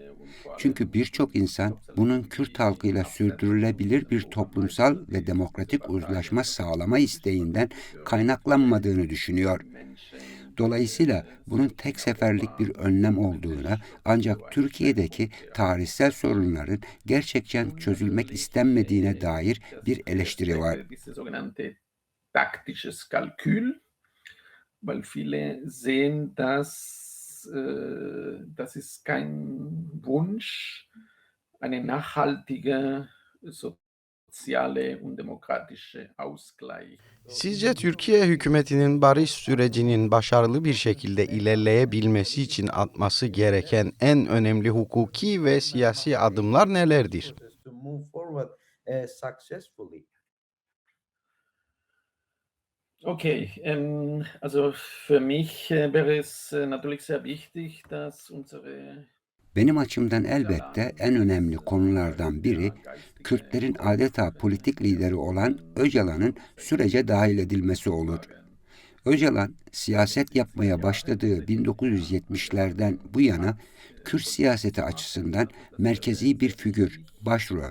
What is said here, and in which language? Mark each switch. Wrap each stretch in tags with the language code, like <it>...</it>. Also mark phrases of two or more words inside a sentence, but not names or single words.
<tr>Çünkü birçok insan bunun Kürt halkıyla sürdürülebilir bir toplumsal ve demokratik uzlaşma sağlama isteğinden kaynaklanmadığını düşünüyor. Dolayısıyla bunun tek seferlik bir önlem olduğuna, ancak Türkiye'deki tarihsel sorunların gerçekten çözülmek istenmediğine dair bir eleştiri var.</tr> <de>Weil viele sehen, das ist kein Wunsch, eine nachhaltige soziale und demokratische Ausgleich.</de> <tr>Sizce Türkiye hükümetinin barış sürecinin başarılı bir şekilde ilerleyebilmesi için atması gereken en önemli hukuki ve siyasi adımlar nelerdir?</tr> <de>Okay, also für mich wäre es natürlich sehr wichtig, dass unsere</de> <tr>Benim açımdan elbette en önemli konulardan biri, Kürtlerin adeta politik lideri olan Öcalan'ın sürece dahil edilmesi olur. Öcalan, siyaset yapmaya başladığı 1970'lerden bu yana Kürt siyaseti açısından merkezi bir figür, başrol.</tr>